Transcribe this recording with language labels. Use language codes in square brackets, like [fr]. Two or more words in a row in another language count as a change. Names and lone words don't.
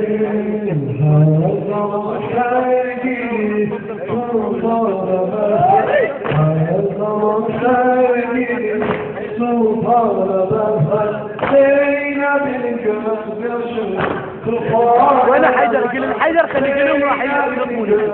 [tr] Her zaman sevgili sultanım, her zaman sevgili sultanım, Zeynep'in gözyaşı tufan. [ar] ولا حيدر قلنا حيدر خلي قلهم راح يضربوني.